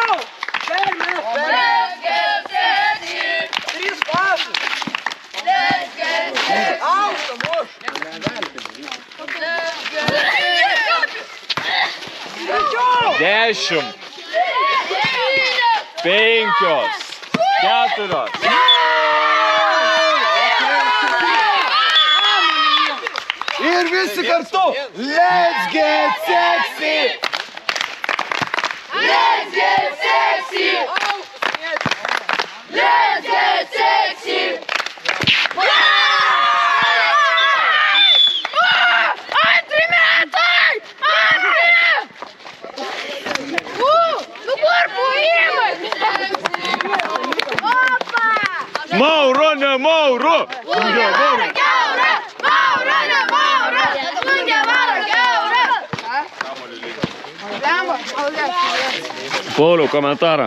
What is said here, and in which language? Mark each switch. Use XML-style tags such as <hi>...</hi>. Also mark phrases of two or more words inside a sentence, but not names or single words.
<lt>Dešimt. 5. 4. Ir visi kartu.</lt> <en>Let's get sexy! Let's get sexy! Let's get sexy!</en> <lt>Antri metai! Nu kur buvimas? Opa! Mauro, ne Mauro! Pauliau, komentarą.</lt>